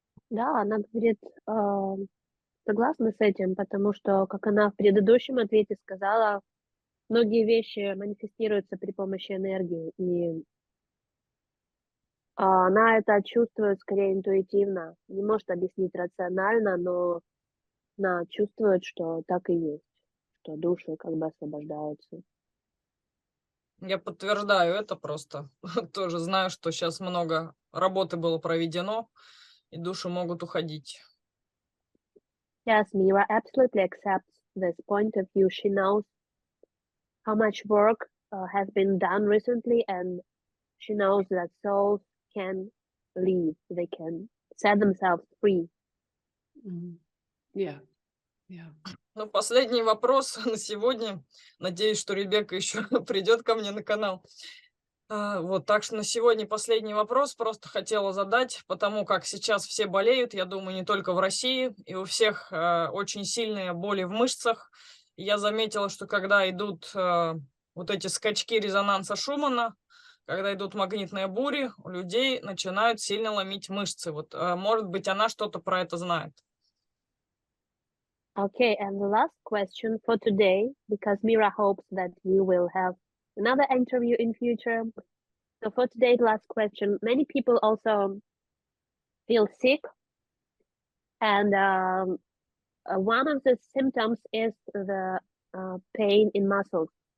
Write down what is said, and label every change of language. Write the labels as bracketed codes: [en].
[ru] Да, она говорит, согласна с этим, потому что, как она в предыдущем ответе сказала, многие вещи манифестируются при помощи энергии, и она это чувствует скорее интуитивно, не может объяснить рационально, но она чувствует, что так и есть, что души как бы освобождаются. Я подтверждаю это просто. Тоже знаю, что сейчас много работы было проведено, и души могут уходить. [en] Yes, Mira absolutely accepts this point of view. She knows how much work has been done recently, and she knows that souls can leave, they can set themselves free. Mhm. Yeah. [ru] Ну, последний вопрос на сегодня. Надеюсь, что Ребекка еще придет ко мне на канал. Вот, так что на сегодня последний вопрос просто хотела задать, потому как сейчас все болеют, я думаю, не только в России, и у всех очень сильные боли в мышцах. И я заметила, что когда идут вот эти скачки резонанса Шумана, когда идут магнитные бури, у людей начинают сильно ломить мышцы. Вот, может быть, она что-то про это знает. [en] Okay, and the last question for today, because Mira hopes that we will have another interview in future. So for today's last question, many people also feel sick, and one of the symptoms is the pain in muscles.